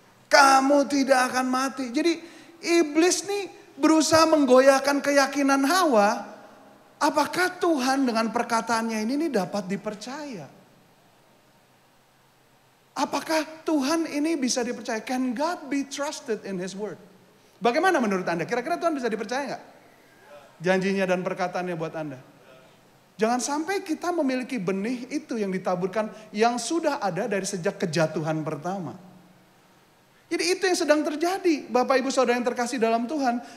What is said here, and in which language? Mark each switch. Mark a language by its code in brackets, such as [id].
[id] Kamu tidak akan mati. Jadi iblis nih berusaha menggoyahkan keyakinan Hawa. Apakah Tuhan dengan perkataannya ini dapat dipercaya? Apakah Tuhan ini bisa dipercaya? [en] Can God be trusted in His word? [id] Bagaimana menurut Anda? Kira-kira Tuhan bisa dipercaya nggak? Janjinya dan perkataannya buat Anda. Jangan sampai kita memiliki benih itu yang ditaburkan yang sudah ada dari sejak kejatuhan pertama. Jadi itu yang sedang terjadi. Bapak Ibu Saudara yang terkasih dalam Tuhan.